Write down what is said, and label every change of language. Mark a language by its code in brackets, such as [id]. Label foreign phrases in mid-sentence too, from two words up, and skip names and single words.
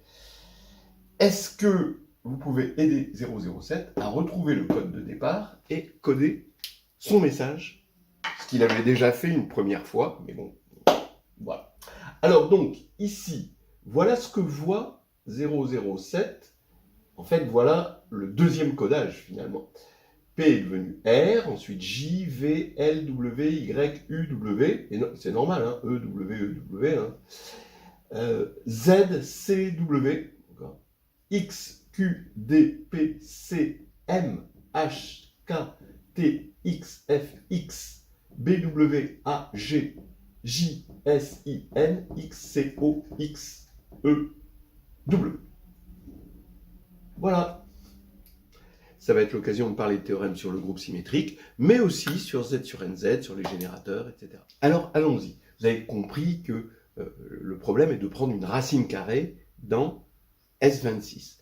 [fr] Est-ce que vous pouvez aider 007 à retrouver le code de départ et coder son message, ce qu'il avait déjà fait une première fois, mais bon, voilà. Alors donc, ici, voilà ce que voit 007. En fait, voilà le deuxième codage, finalement. P est devenu R, ensuite J, V, L, W, Y, U, W, et c'est normal, hein, E, W, E, W, hein. Z, C, W, X, Q, D, P, C, M, H, K, T, X, F, X, B, W, A, G, J, S, I, N, X, C, O, X, E, W. Voilà. Ça va être l'occasion de parler de théorème sur le groupe symétrique, mais aussi sur Z sur NZ, sur les générateurs, etc. Alors, allons-y. Vous avez compris que le problème est de prendre une racine carrée dans S26.